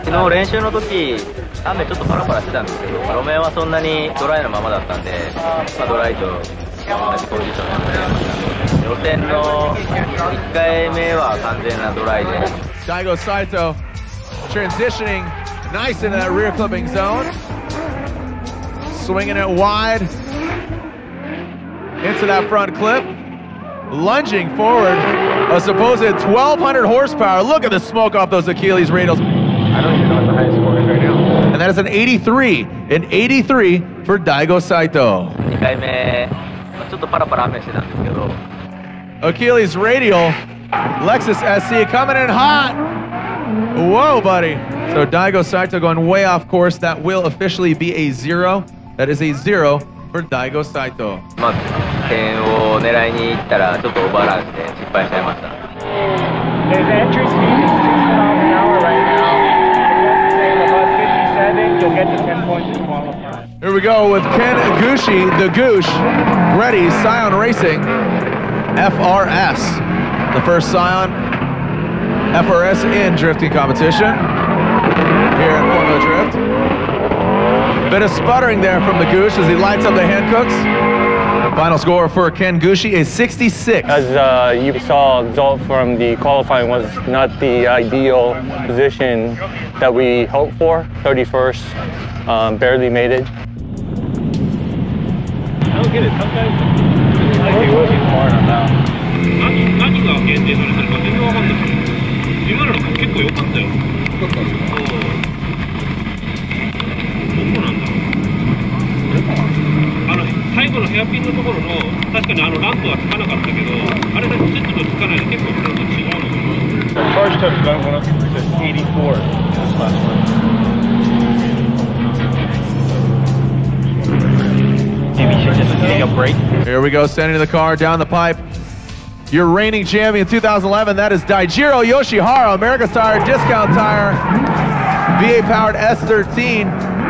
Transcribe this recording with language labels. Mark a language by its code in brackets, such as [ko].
[ja] 練習の時、雨ちょっとパラパラしてたんですけど、路面はそんなにドライのままだったんで、ドライと同じコンディションでやりました。予選の1回目は完全なドライで。 [en] Daigo Saito transitioning nice into that rear clipping zone. Swinging it wide into that front clip. Lunging forward, a supposed 1,200 horsepower. Look at the smoke off those Achilles radials. I don't even know what the highest score is right now. And that is an 83 for Daigo Saito. [ja] 2回目、ちょっとパラパラ雨してたんですけど。 [en] Achilles radial, Lexus SC coming in hot. Whoa, buddy. So Daigo Saito going way off course. That will officially be a 0. That is a 0 for Daigo Saito. [ja] まあ、点を狙いに行ったらちょっとオーバーランして失敗しちゃいました。 [en] His entry speed is 60 miles an hour right now. You'll get to 10 points in qualifying. Here we go with Ken Gushi, the Goosh, ready, Scion Racing, FRS. The first Scion FRS in drifting competition here in Formula Drift. Bit of sputtering there from the Goosh as he lights up the Hancooks. Final score for Ken Gushi is 66. As you saw, the result from the qualifying was not the ideal position that we hoped for. 31st, barely made it. I don't get it. Sometimes like he was smart on that. [ja] 何が限定されてるか全然わかんない。今の結構良かったよ。どこなんだろう。最後のヘアピンのところの確かにランプはつかなかったけど、あれだけセットとつかないで結構それと違うのかな。 [en] First touch gun went up to 84. Maybe you should just take a break. Here we go, sending the car down the pipe. Your reigning champion 2011, that is Daijiro Yoshihara, America's Tire, Discount Tire, VA-powered S13.